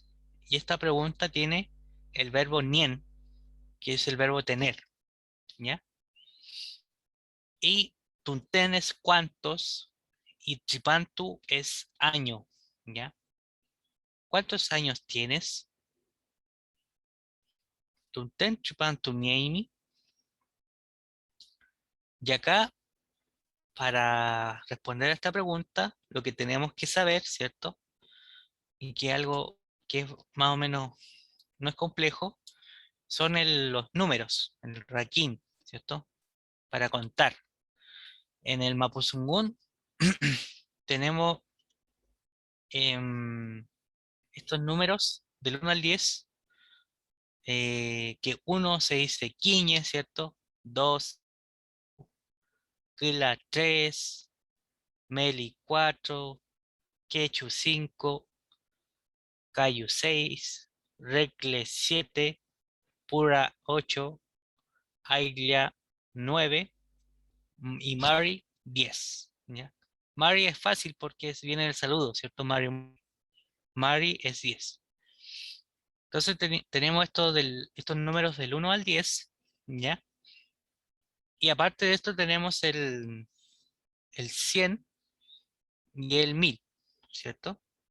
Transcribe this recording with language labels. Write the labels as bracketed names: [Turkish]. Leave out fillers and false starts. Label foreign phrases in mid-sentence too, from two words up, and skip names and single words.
[Spanish] Y esta pregunta tiene el verbo nien, que es el verbo tener, ¿ya? Y tunten es cuántos y tripantu es año, ¿ya? ¿Cuántos años tienes? [Mapuche] Tunten tripantu niemi. [Spanish] Y acá, para responder a esta pregunta, lo que tenemos que saber, ¿cierto? Y que algo que es más o menos no es complejo, son los números, el raquín, ¿cierto? Para contar. En el Mapuzungún tenemos estos números del 1 al 10, que uno se dice quiñe, ¿cierto? [Mapuche] 2, Kila 3, Meli 4, Quechu 5, Cayu 6, Recle 7, Pura 8, Aiglia 9 y Mari 10. [Spanish] ¿Ya? Mari es fácil porque viene el saludo, ¿cierto? Mari es 10. Entonces tenemos estos números del 1 al 10, ¿ya? Y aparte de esto tenemos el 100 y el 1000, ¿cierto?